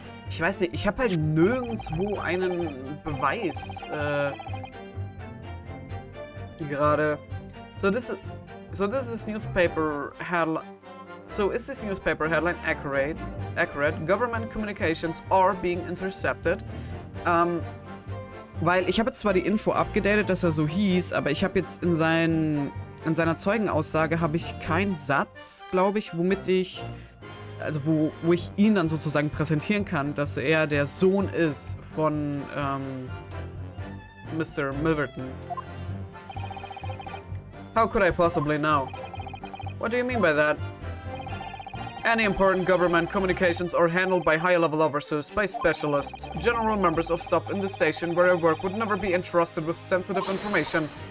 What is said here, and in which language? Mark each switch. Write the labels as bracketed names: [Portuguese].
[German] Ich weiß nicht, ich habe halt nirgendwo einen Beweis gerade. [English] So this is newspaper headline. So is this newspaper headline accurate? Government communications are being intercepted. [German] Weil ich habe jetzt zwar die Info abgedatet, dass er so hieß, aber ich habe jetzt in seiner Zeugenaussage habe ich keinen Satz, glaube ich, womit ich wo ich ihn dann sozusagen präsentieren kann, dass er der Sohn ist von Mr. Milverton. [English] How could I possibly know? What do you mean by that? Any important government communications are handled by high-level officers, by specialists. General members of staff in the station where I work would never be entrusted with sensitive information.